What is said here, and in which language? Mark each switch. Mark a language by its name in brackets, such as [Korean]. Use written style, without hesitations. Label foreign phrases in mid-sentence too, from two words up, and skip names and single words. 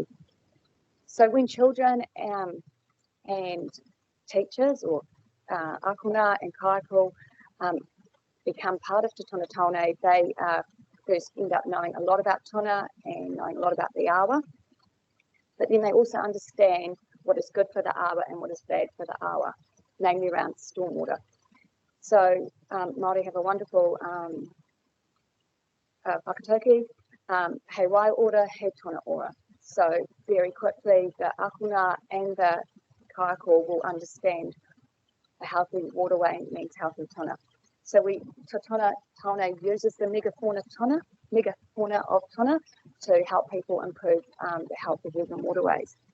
[English] So when children and teachers or akuna and kaiko become part of Te Tuna Tāone, they first end up knowing a lot about tuna and knowing a lot about the awa, but then they also understand what is good for the awa and what is bad for the awa, namely around stormwater. So Māori have a wonderful whakatau, [Māori] he wai ora, he tona ora. [English] So very quickly, the akuna and the kaiako will understand a healthy waterway means healthy tona. So Tāone uses the megafauna of tona to help people improve the health of urban waterways.